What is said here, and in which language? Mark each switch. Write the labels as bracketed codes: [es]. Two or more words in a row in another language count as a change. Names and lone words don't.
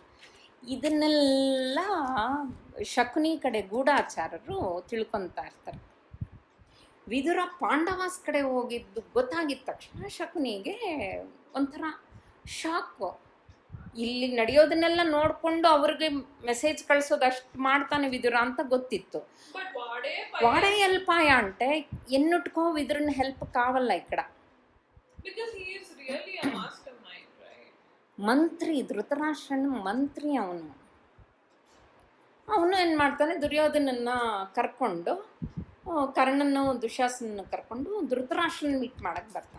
[kn] ಇದನ್ನೆಲ್ಲ ಶಕುನಿ ಕಡೆ ಗೂಢಾಚಾರರು ತಿಳ್ಕೊತಾ ಇರ್ತಾರೆ. ವಿದುರ ಪಾಂಡವಾಸ್ ಕಡೆ ಹೋಗಿದ್ದು ಗೊತ್ತಾಗಿದ್ದ ತಕ್ಷಣ ಶಕುನಿಗೆ ಒಂಥರ ಶಾಕು. ಇಲ್ಲಿ ನಡೆಯೋದನ್ನೆಲ್ಲ ನೋಡಿಕೊಂಡು ಅವ್ರಿಗೆ ಮೆಸೇಜ್ ಕಳಿಸೋದು ಅಷ್ಟು ಮಾಡ್ತಾನೆ ವಿದುರ ಅಂತ ಗೊತ್ತಿತ್ತು. [te] వాడే హెల్పాయ అంటే ఎన్నుట్టుకో విదురుని హెల్ప్ కావాల ఇక్కడ. [kn] ಮಂತ್ರಿ, ಧೃತರಾಷ್ಟ್ರನ ಮಂತ್ರಿ ಅವನು. ಏನು ಮಾಡ್ತಾನೆ, ದುರ್ಯೋಧನನ್ನ ಕರ್ಕೊಂಡು, ಕರ್ಣನ್ನು ದುಶಾಸನನ್ನು ಕರ್ಕೊಂಡು ಧೃತರಾಷ್ಟ್ರನ ಮೀಟ್ ಮಾಡಕ್ಕೆ ಬರ್ತಾನೆ.